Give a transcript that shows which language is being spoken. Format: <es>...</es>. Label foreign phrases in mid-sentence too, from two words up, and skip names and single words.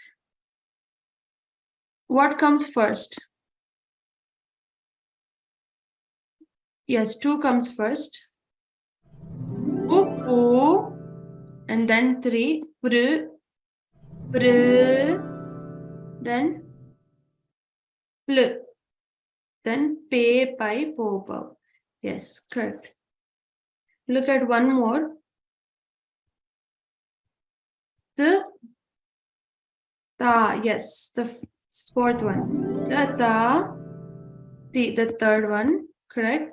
<en>What comes first? Yes, 2 comes first. Upu, and then 3. Pr, then pl, then</en> <kn>pe, pai, po, po.</kn> <en>Yes, correct. Look at one more. The ta, yes, the 4th one. The ta, the 3rd one, correct.</en>